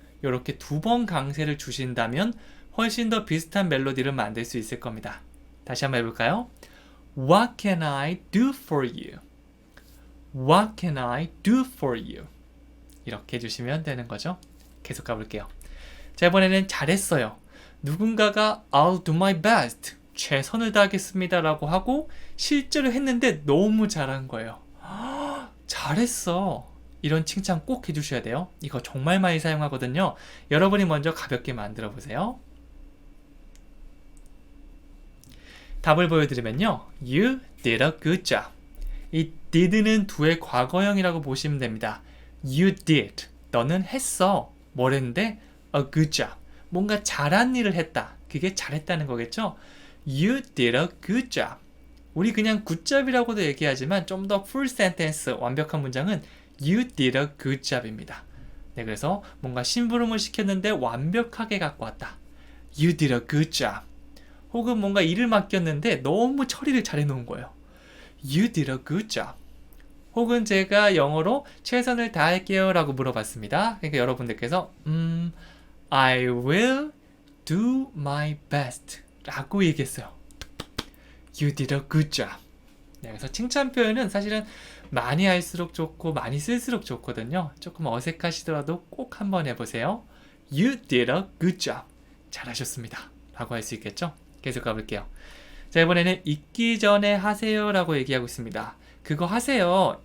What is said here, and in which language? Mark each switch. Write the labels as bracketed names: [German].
[Korean] 이렇게 두 번 강세를 주신다면 훨씬 더 비슷한 멜로디를 만들 수 있을 겁니다. 다시 한번 해볼까요? What can I do for you? [English] What can I do for you? [Korean] 이렇게 해주시면 되는 거죠. 계속 가볼게요. 자, 이번에는 잘했어요. [English] 누군가가 I'll do my best. [Korean] 최선을 다하겠습니다. 라고 하고 실제로 했는데 너무 잘한 거예요. 잘했어. 이런 칭찬 꼭 해주셔야 돼요. 이거 정말 많이 사용하거든요. 여러분이 먼저 가볍게 만들어 보세요. [English] 답을 보여드리면요. You did a good job. [Korean] 이 did는 do의 과거형이라고 보시면 됩니다. [English] You did. 너는 했어. 뭘 했는데? A good job. [Korean] 뭔가 잘한 일을 했다. 그게 잘했다는 거겠죠? You did a good job. 우리 그냥 good job이라고도 얘기하지만 좀 더 full sentence, 완벽한 문장은 You did a good job 입니다. 네, 그래서 뭔가 심부름을 시켰는데 완벽하게 갖고 왔다. [English] You did a good job. [Korean] 혹은 뭔가 일을 맡겼는데 너무 처리를 잘해 놓은 거예요. [English] You did a good job. [Korean] 혹은 제가 영어로 최선을 다할게요 라고 물어봤습니다. 그러니까 여러분들께서 I will do my best 라고 얘기했어요. [English] You did a good job. [Korean] 네, 그래서 칭찬 표현은 사실은 많이 할수록 좋고 많이 쓸수록 좋거든요. 조금 어색하시더라도 꼭 한번 해보세요. You did a good job. 잘하셨습니다. 라고 할 수 있겠죠? 계속 가볼게요. 자, 이번에는 잊기 전에 하세요 라고 얘기하고 있습니다. 그거 하세요.